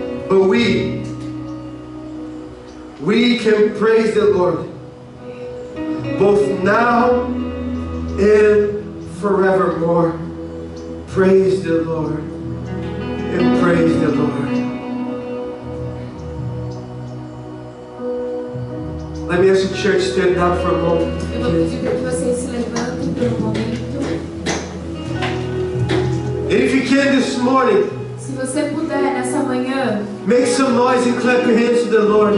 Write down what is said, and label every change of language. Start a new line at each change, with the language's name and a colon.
English: But we can praise the Lord, both now and forevermore. Praise the Lord and praise the Lord. Let me ask the church to stand up for a moment.
Portuguese: Eu vou pedir para que vocês se levantem por um momento.
English: And if you can this morning,
Portuguese: Se você puder nessa manhã,
English: make some noise and clap your hands to the Lord.